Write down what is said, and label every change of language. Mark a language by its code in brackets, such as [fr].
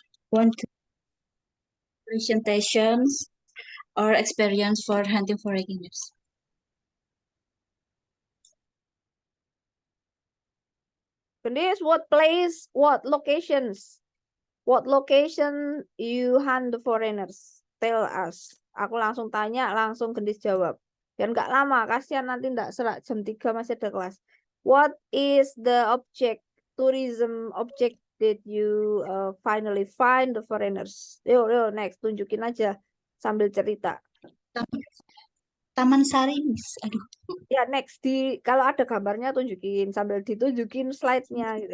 [en] Want to presentations or experience for hunting for news. This what place, what locations? What location you hunt the foreigners? Tell us. [id] Aku langsung tanya, langsung Gendis jawab. Dan nggak lama, kasihan nanti nggak serak jam 3 masih ada kelas. [en] What is the object, tourism object that you finally find the foreigners? [id] Yo, next, tunjukin aja sambil cerita. Taman Sari, Miss. Aduh. Ya, next kalau ada gambarnya tunjukin sambil ditunjukin slide-nya gitu.